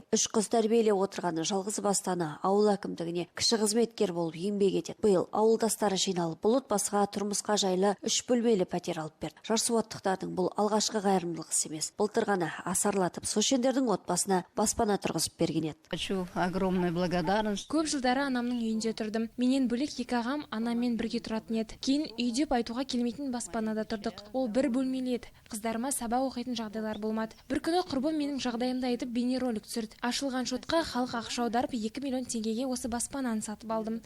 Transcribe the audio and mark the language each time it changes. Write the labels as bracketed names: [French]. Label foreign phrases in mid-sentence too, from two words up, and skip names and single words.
[Kazakh] Үш қыз тәрбиелеп отырғаны жалғыз бастаны ауыл әкімдігіне кіші қызметкер болып еңбек етеді. Биыл ауылдастары жиналып, бұл отбасыға тұрмысқа жайлы 3 бөлмелі пәтер алып берді. Жарсуаттықтардың бұл алғашқы қайырымдылық іс емес. Былтыр ғана асарлатып Сошендердің отбасына баспана тұрғызып берген еді. [Russian] Хочу огромную благодарность. [Kazakh] Көп жылдары анамның үйінде тұрдым. Менен бөлек екі ағам анаммен бірге тұратын еді. Кейін үйде айтуға келмейтін баспанада тұрдық. Ол бір бөлмелі еді. Қыздарыма сабақ оқитын жағдайлар болмады. Бір күні құрбым менің жағдайымды айтып бейнеролик түсірді. Ашылған шотқа халық ақша аударып 2 миллион теңгеге осы баспананы сатып алдым.